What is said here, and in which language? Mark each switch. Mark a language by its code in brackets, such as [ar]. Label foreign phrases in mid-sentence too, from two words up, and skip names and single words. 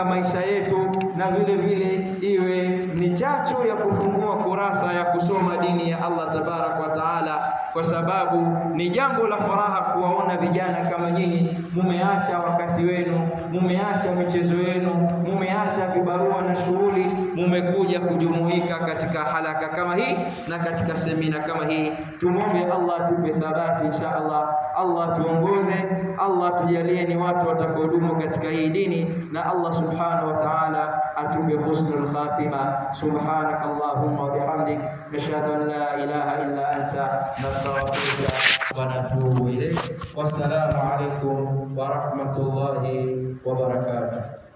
[sw] maisha yetu, na vile vile iwe ni chachu ya kufungua kurasa ya kusoma dini ya [ar] الله تبارك وتعالى, [sw] kwa sababu ni jambo la furaha kuwaona vijana kama nyinyi mumeacha wakati wenu, mumeacha michezo yenu, mumeacha vibarua na shughuli, mumekuja kujumuika katika halaka kama hii na katika semina kama hii. Tumwombe Allah atupe thabati [ar] إن شاء الله, [sw] Allah tuongoze, Allah tujalie ni watu watakaodumu katika hii dini, na [ar] الله سبحانه وتعالى [sw] atupe [ar] حسن الخاتمة. سبحانك اللهم وبحمدك، نشهد أن لا إله إلا أنت، نستغفرك ونتوب إليك. والسلام عليكم ورحمة الله وبركاته.